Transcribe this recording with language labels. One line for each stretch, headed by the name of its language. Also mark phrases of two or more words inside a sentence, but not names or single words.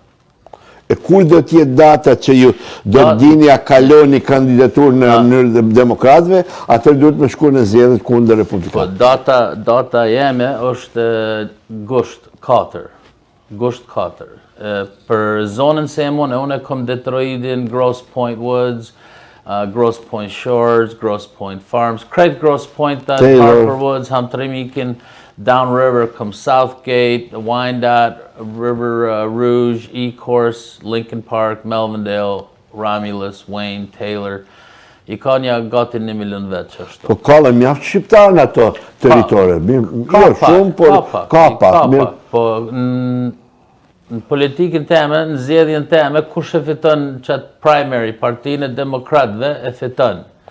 Albanian: E kur do t'jetë data që ju do t'dini a kaloni kandidatur në mënyrë demokratëve, atër duhet me shku në zgjedhjet kundër republikanëve? Data jeme është gusht 4. Për zonën se unë e kom Detroitin, Grosse Pointe Woods, Grosse Pointe Shores, Grosse Pointe Farms, krejt Grosse Pointe, Parker Woods, Hamtrimikin, Downriver, come Southgate, Wyandotte, River Rouge, E-Course, Lincoln Park, Melvindale, Romulus, Wayne, Taylor. I ka një gati 1 milion vetë që është. Po kallë mjaftë shqiptarë në ato teritore? Ka pak. Po në politikën teme, në zgjedhjen teme, kush e fiton qatë primary, partinë e demokratëve e fiton.